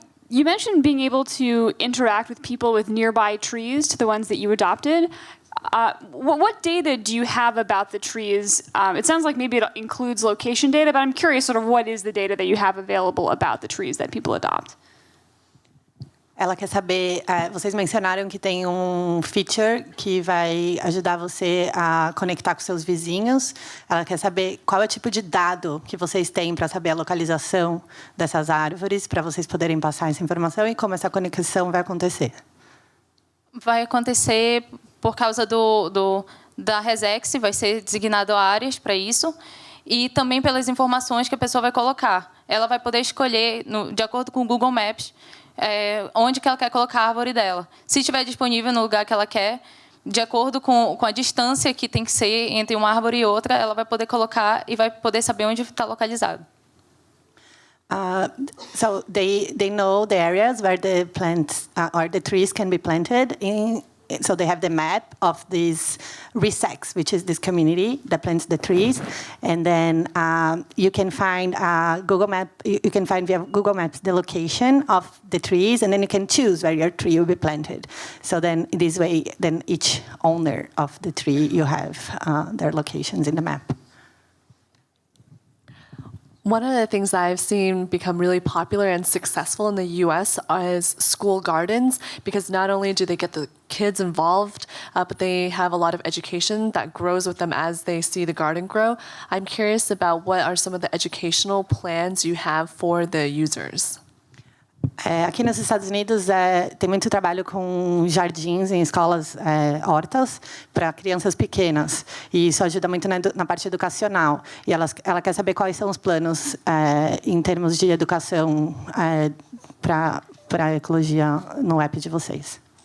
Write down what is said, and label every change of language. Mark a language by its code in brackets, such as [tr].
[en] You mentioned being able to interact with people with nearby trees to the ones that you adopted. What data do you have about the trees? It sounds like maybe it includes location data, but I'm curious sort of what is the data that you have available about the trees that people adopt? [pt] Ela quer saber, vocês mencionaram que tem feature que vai ajudar você a conectar com seus vizinhos. Ela quer saber qual é o tipo de dado que vocês têm para saber a localização dessas árvores, para vocês poderem passar essa informação e como essa conexão vai acontecer. Vai acontecer por causa da RESEX, vai ser designado áreas para isso, e também pelas informações que a pessoa vai colocar. Ela vai poder escolher, de acordo com o Google Maps, onde que ela quer colocar a árvore dela. Se estiver disponível no lugar que ela quer, de acordo com a distância que tem que ser entre uma árvore e outra, ela vai poder colocar e vai poder saber onde está localizado. [en] So they know the areas where the plants or the trees can be planted in. So they have the map of these resects, which is this community that plants the trees, and then you can find Google Map. You can find via Google Maps the location of the trees, and then you can choose where your tree will be planted. So then this way, then each owner of the tree, you have their locations in the map. One of the things that I've seen become really popular and successful in the US is school gardens, because not only do they get the kids involved, but they have a lot of education that grows with them as they see the garden grow. I'm curious about what are some of the educational plans you have for the users? [pt] Aqui nos Estados Unidos tem muito trabalho com jardins em escolas, hortas, para crianças pequenas. E isso ajuda muito na parte educacional. E ela quer saber quais são os planos em termos de educação para a ecologia no app de vocês.